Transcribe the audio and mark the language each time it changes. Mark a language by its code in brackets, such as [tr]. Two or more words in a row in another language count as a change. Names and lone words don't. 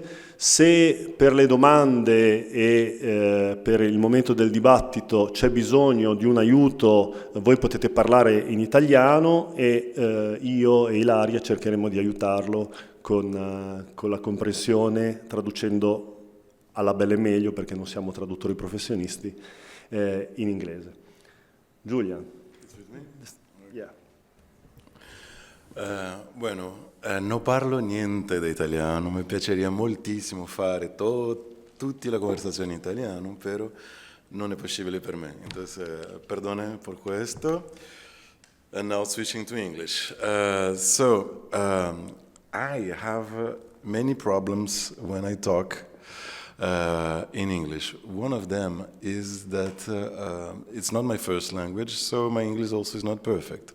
[it] Se per le domande e per il momento del dibattito c'è bisogno di un aiuto, voi potete parlare in italiano e io e Ilaria cercheremo di aiutarlo con la comprensione, traducendo alla belle meglio, perché non siamo traduttori professionisti, in inglese. Julian. [en] Yeah. [it] Bueno, non parlo niente di italiano, mi piacerebbe moltissimo fare tutta la conversazione in italiano, però non è possibile per me. [es] Entonces, perdone [it] per questo. [en] And now switching to English. I have many problems when I talk in English. One of them is that it's not my first language, so my English also is not perfect.